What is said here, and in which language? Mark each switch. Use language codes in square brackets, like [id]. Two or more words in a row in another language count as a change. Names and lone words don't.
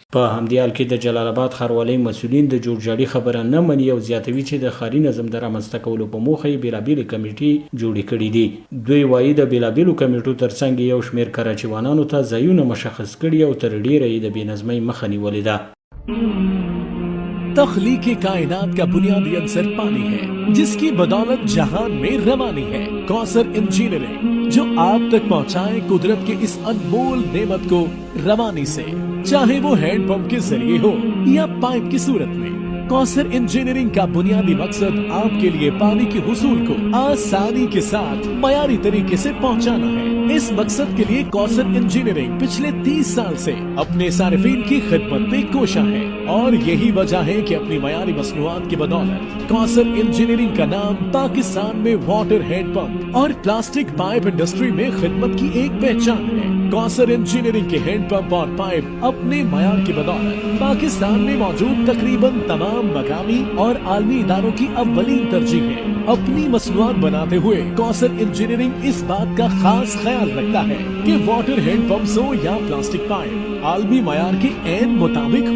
[ps] په همدې حال کې د جلال آباد ښاروالۍ مسؤلین د جوړجاړي خبره نه مني او زیاتوي چې د ښاري نظم د رامنځته کولو په موخه یې بېلابېلې کمیټې جوړې کړي دي. دوی وایي د بېلابېلو کمیټو ترڅنګ یو شمېر کراچیوانانو ته ځایونه مشخص کړي او تر ډېره یې د بې نظمۍ مخه نیولې ده. [ur] تخلیق کائنات کا بنیادی عنصر پانی ہے جس کی بدولت جہان میں روانی ہے. کوثر انجینئرنگ جو آپ تک پہنچائے قدرت کے اس انمول نعمت کو روانی سے، چاہے وہ ہینڈ پمپ کے ذریعے ہو یا پائپ کی صورت میں. کوثر انجینئرنگ کا بنیادی مقصد آپ کے لیے پانی کے حصول کو آسانی کے ساتھ معیاری طریقے سے پہنچانا ہے. اس مقصد کے لیے کوثر انجینئرنگ پچھلے 30 سال سے اپنے صارفین کی خدمت میں کوشاں ہے اور یہی وجہ ہے کہ اپنی معیاری مصنوعات کی بدولت کوثر انجینئرنگ کا نام پاکستان میں [en] water hand pump [ur] और [en] plastic pipe industry [ur] میں خدمت کی ایک پہچان ہے. کوثر انجینئرنگ کے [en] hand pump [ur] اور پائپ اپنے معیار کی بدولت پاکستان میں موجود تقریباً تمام مقامی اور عالمی اداروں کی اولین ترجیح ہے. اپنی مصنوعات بناتے ہوئے کوثر انجینئرنگ اس بات کا خاص خیال رکھتا ہے کہ [en] water hand pumps [ur] ہو یا [en] plastic pipe [ur] عالمی معیار کے عین مطابق ہو.